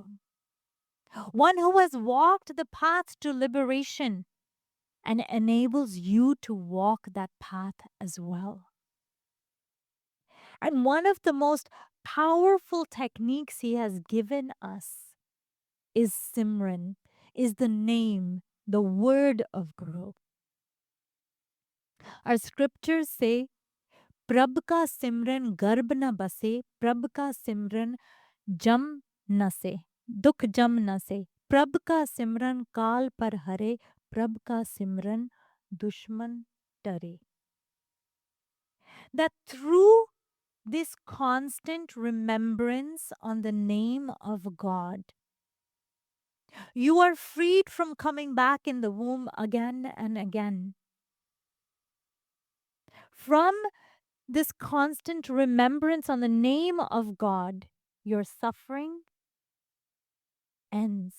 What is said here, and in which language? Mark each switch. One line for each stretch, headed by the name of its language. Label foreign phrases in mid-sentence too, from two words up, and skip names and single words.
English: One who has walked the path to liberation and enables you to walk that path as well. And one of the most powerful techniques he has given us is Simran, is the name, the word of Guru. Our scriptures say,
Punjabi: ਪ੍ਰਭ ਕਾ ਸਿਮਰਨ ਗਰਭ ਨ ਬਸੈ, ਪ੍ਰਭ ਕਾ ਸਿਮਰਨ ਜਮ ਨ ਸੈ, ਦੁਖ ਜਮ ਨ ਸੈ, ਪ੍ਰਭ ਕਾ ਸਿਮਰਨ ਕਾਲ ਪਰ ਹਰੈ, ਪ੍ਰਭ ਕਾ ਸਿਮਰਨ ਦੁਸ਼ਮਨ ਟਰੈ.
English: That through this constant remembrance on the name of God, you are freed from coming back in the womb again and again. From this constant remembrance on the name of God, your suffering ends.